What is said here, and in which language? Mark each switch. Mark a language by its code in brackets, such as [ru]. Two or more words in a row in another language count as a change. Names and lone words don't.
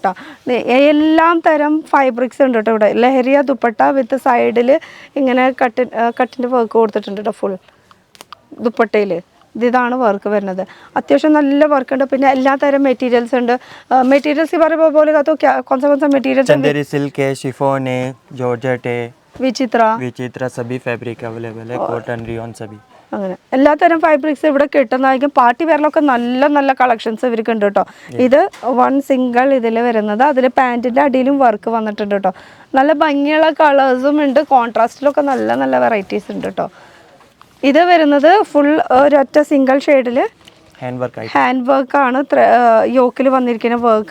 [ml] എല്ലാം തരം ഫൈബ്രിക്സ് ഉണ്ട് കേട്ടോ ഇവിടെ. ലഹരിയ ദുപ്പട്ട വിത്ത് സൈഡിൽ ഇങ്ങനെ കട്ടിൻ്റെ വർക്ക് കൊടുത്തിട്ടുണ്ട് കേട്ടോ ഫുൾ ദുപ്പട്ടയിൽ. ഇതാണ് വർക്ക് വരുന്നത്. അത്യാവശ്യം നല്ല വർക്ക് ഉണ്ട്. പിന്നെ എല്ലാ തരം മെറ്റീരിയൽസ് ഉണ്ട്. മെറ്റീരിയൽസ് പറയുമ്പോൾ പോലെ [en] concept materials [hi] सिल्क है, शिफॉन है, जॉर्जेट है, [ml] വിചിത്ര [hi] सभी [en] fabric available [hi] है, [en] cotton rayon [hi] सभी. [ml] അങ്ങനെ എല്ലാത്തരം ഫൈബ്രിക്സ് ഇവിടെ കിട്ടുന്നതായിരിക്കും. [en] party wear [ml] നല്ല നല്ല കളക്ഷൻസ് ഇവർക്ക് ഉണ്ട് കേട്ടോ. ഇത് 1 സിംഗിൾ ഇതിൽ വരുന്നത്. അതിൽ പാൻറ്റിൻ്റെ അടിയിലും വർക്ക് വന്നിട്ടുണ്ട് കേട്ടോ. നല്ല ഭംഗിയുള്ള കളേഴ്സും ഉണ്ട്. കോൺട്രാസ്റ്റിലൊക്കെ നല്ല നല്ല വെറൈറ്റീസ് ഉണ്ട് കേട്ടോ. ഇത് വരുന്നത് ഫുൾ ഒരൊറ്റ [en] single shade hand work [ml] യോക്കിൽ വന്നിരിക്കുന്ന വർക്ക്.